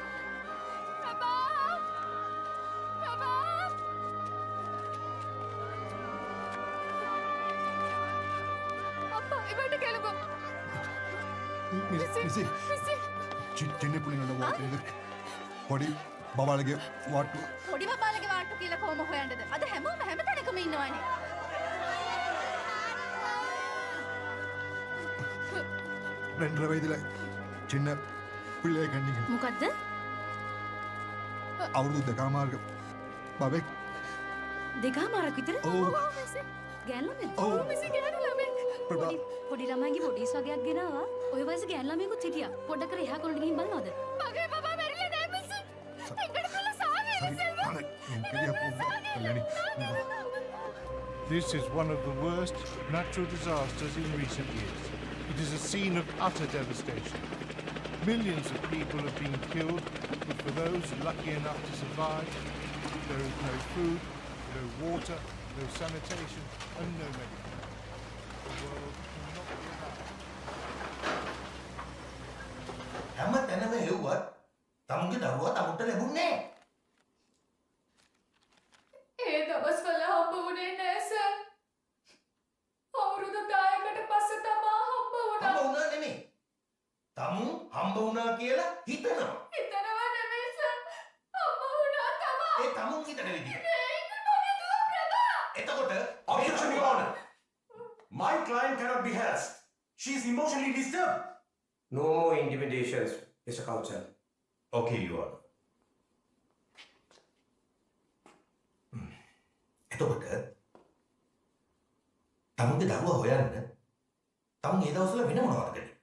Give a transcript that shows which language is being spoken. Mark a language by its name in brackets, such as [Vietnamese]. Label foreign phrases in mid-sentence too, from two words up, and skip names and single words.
[Sinhala] මිසි චින්නේ පුලිනල වාට්ටුද පොඩි බබාලගේ වාට්ටු පොඩි බබාලගේ වාට්ටු කියලා කොහොම හොයන්නද? අද හැමෝම හැම තැනකම ඉන්නවනේ. [Tamil] ரெண்டரை வயதுல சின்ன பிள்ளைய கண்டிங்க [Sinhala] මොකද්ද? අවුරුදු දෙකමාරක බබෙක් දෙකමාරක් විතර? ඔව්. ගෑන් ළමෙක්? ඔව්. මිසි ගෑන් ළමෙක්. ප්‍රභා. පොඩි ළමයිගේ බොඩිස් වගේක් ගෙනාවා. ඔය වයසේ ගෑන් ළමයෙකුත් හිටියා. පොඩ්ඩක් කර එහා කොල්ලට ගිහින් බලනවද? මගේ බබා මැරිලා නෑ මිසි. එංගඩ කොල්ල සාවේ [English] This is one of the worst natural disasters in recent years. It is a scene of utter devastation. Millions of people have been killed, but for those lucky enough to survive, there is no food, no water, no sanitation, and no medicine. The world cannot be allowed. [Sinhala] හැම තැනම හෙව්වත් තමුන්ගේ දරුවා තමුන්ට ලැබුණේ නෑ. ඒ දවස්වල හම්බ වුණේ නෑ සර්. අවුරුදු 10කට පස්සේ තමා හම්බ වුණා. හම්බ වුණා නෙමෙයි. තමුන් හම්බ වුණා කියලා හිතනවා. හිතනවා නෙමෙයි සර්. හම්බ වුණා තමා. ඒ තමුන් හිතන විදිහ. ඒක මගේ දුව ප්‍රභා. එතකොට [English] Objection, Your Honor. My client cannot be harassed. She is emotionally disturbed. No more intimidations, Mr. Counsel. Okay, Your Honor. [Sinhala] එතකොට තමුන්ගේ දරුවා හොයන්න තමුන් ඒ දවස්වල වෙන මොනවද කළේ?